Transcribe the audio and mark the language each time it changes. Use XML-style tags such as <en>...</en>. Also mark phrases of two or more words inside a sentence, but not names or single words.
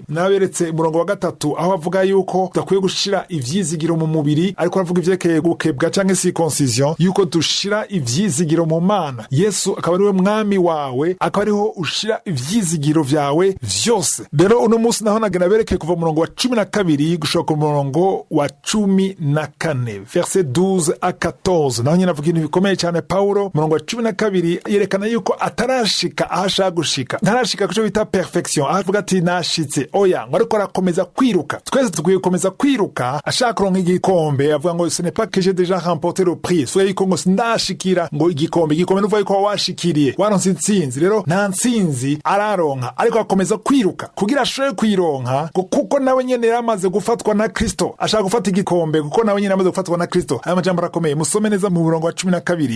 <rn>Naberetse umurongo wa gatatu aho avuga yuko tudakwiye gushira ivyizigiro mu mubiri, ariko aravuga ivyekeye gukebwa canke circoncision, yuko dushira ivyizigiro mu Mana. Yesu akaba ariwe mwami wawe, akaba ariho ushira ivyizigiro vyawe vyose. Rero uno munsi naho nagenda berekeye kuva umurongo wa 12 gushoka umurongo wa 14</rn> <fr>verset 12 à 14.</fr> <rn>Naho nyina avuga ibintu bikomeye cyane. Paulo umurongo wa 12 yerekana yuko atarashika ahashaka gushika, ntarashika kuco bita perfection. Avuga ati nashitse, oya, ngo ariko arakomeza kwiruka. Twese tukwiye gukomeza kwiruka, ashaka kuronka igikombe. Avuga ngo</rn> <fr>ce n'est pas que j'ai déjà remporté le prix,</fr> <rn>so yuko ngo ndashikira ngo igikombe nuvuga yuko washikiriye, waronse intsinzi. Rero nta ntsinzi araronka, ariko akomeza kwiruka kugira ashobore kwironka, kuko nawe nyene yaramaze gufatwa na Kristo. Ashaka gufata igikombe kuko nawe nyene yaramaze gufatwa na Kristo. Aya majambo arakomeye, musome neza mu murongo wa 12.</rn>